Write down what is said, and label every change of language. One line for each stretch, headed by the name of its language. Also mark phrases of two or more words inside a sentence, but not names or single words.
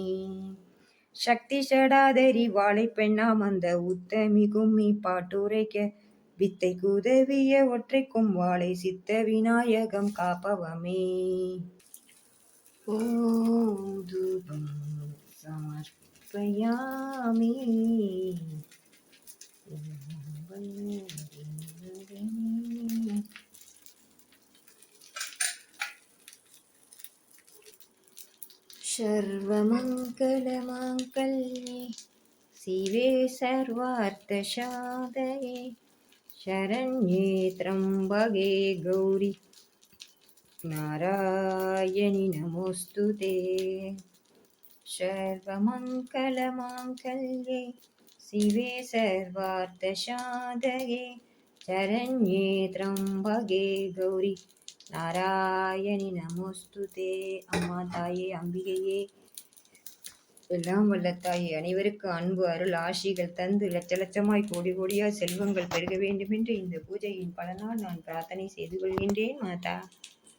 Tamil: சக்தி சடாதரி வாழை பெண்ணாம் அந்த உத்தமி கும்மி பாட்டுரைக்க வித்தை குதவிய ஒற்றை கொம்பாளை சித்த விநாயகம் காப்பவமே.
Sanskrit: ॐ धूपं समर्पयामि. सर्वमङ्गलमाङ्गल्ये शिवे सर्वार्थसाधके शरण्ये त्र्यम्बके गौरी नारायणि नमोऽस्तुते. सर्वमङ्गलमाङ्गल्ये शिवे सर्वार्थसाधके शरण्ये त्र्यम्बके गौरी नारायणि नमोऽस्तुते.
Tamil: அம்மா தாயே, அம்பிகையே, எல்லாம் வல்ல தாயே, அனைவருக்கு அன்பு அருள் ஆசிகள் தந்து லட்ச லட்சமாய் கோடி கோடியாய் செல்வங்கள் பெருக வேண்டும் என்று இந்த பூஜையின் பலனால் நான் பிரார்த்தனை செய்து கொள்கின்றேன் மாதா.